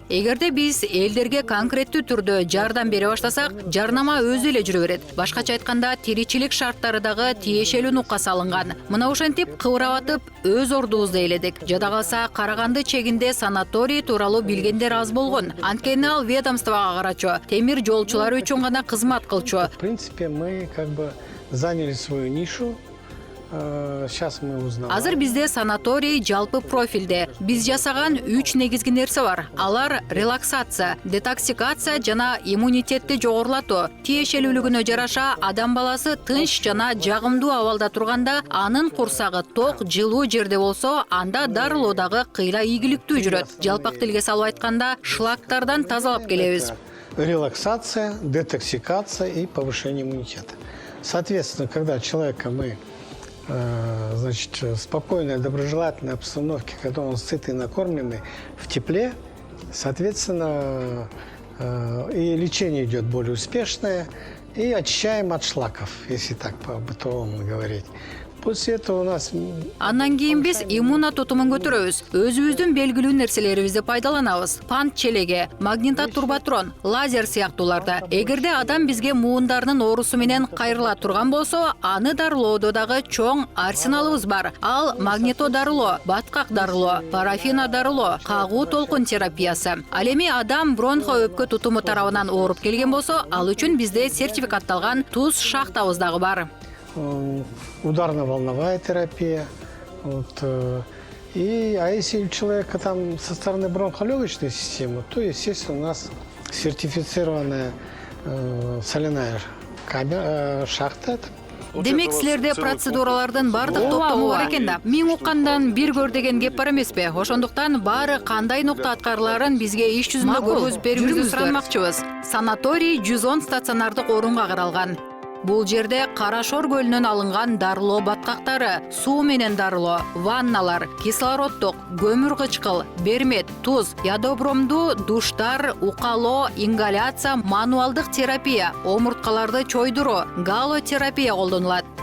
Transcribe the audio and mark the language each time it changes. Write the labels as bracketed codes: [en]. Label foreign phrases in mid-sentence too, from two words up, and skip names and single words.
[ky] Эгерде биз элдерге конкреттүү түрдө жардам бере баштасак, жарнама өзү эле жүрө берет. Башкача айтканда, тиричилик шарттары дагы тиешелүү нукка салынган. Мына ошентип кыбырап атып, өз ордубузду ээледик. Жада калса, Караганды чегинде санаторий тууралуу билгендер аз болгон. Анткени ал ведомствого карачу, темир жолчулар үчүн гана кызмат кылчу. [ru] В принципе, мы заняли свою нишу. Сейчас мы узнаем. [ky] Азыр бизде санаторий жалпы профилде. Биз жасаган 3 негизги нерсе бар. Алар релаксация, детоксикация жана иммунитетти жогорулатуу. Тиешелүүлүгүнө жараша адам баласы тынч жана жагымдуу абалда турганда, анын курсагы ток, жылуу жерде болсо, анда дарылоодагы кыйла ийгиликтүү жүрөт. Жалпак тилге салып айтканда, шлактардан тазалап келебиз. [ru] Релаксация, детоксикация и повышение иммунитета. Соответственно, когда человека мы значит, спокойной, доброжелательной обстановке, когда он сытый, накормленный, в тепле, соответственно, и лечение идет более успешное, и очищаем от шлаков, если так по-бытовому говорить. После этого у нас... [ky] Андан кийин биз иммуна тутумун көтөрөбүз. Өзүбүздүн белгилүү нерселерибизди пайдаланабыз. Пант челеге, магнитотурбатрон, лазер сыяктууларды. Эгерде адам бизге муундарынын оорусу менен кайрыла турган болсо, аны дарылоодо дагы чоң арсеналыбыз бар. Ал магнито дарылоо, баткак дарылоо, парафина дарылоо, кагуу толкун терапиясы. Ал эми адам бронхо өпкө тутуму тарабынан ооруп келген болсо, ал үчүн бизде сертификатталган туз шахтабыз дагы бар. [ru] Ударно-волновая терапия. А если у человека там со стороны бронхолегочной системы, то, естественно, у нас сертифицированная соляная камера, шахта. [ky] Демек силерде процедуралардын бардык топтому бар экен да. Мен уккандан бир көр деген кеп бар эмеспи? Ошондуктан баары кандай нукта аткарыларын бизге иш жүзүндө көргөзүп берүүңүздү суранмакчыбыз. Санаторий 110 стационардык орунга каралган. Бул жерде Карашор көлүнөн алынган дарылоо баткактары, суу менен дарылоо, ванналар, кислороддук, көмүр кычкыл, бермет, туз, ядобромдуу душтар, укалоо, ингаляция, мануалдык терапия, омурткаларды чойдуруу, галотерапия колдонулат.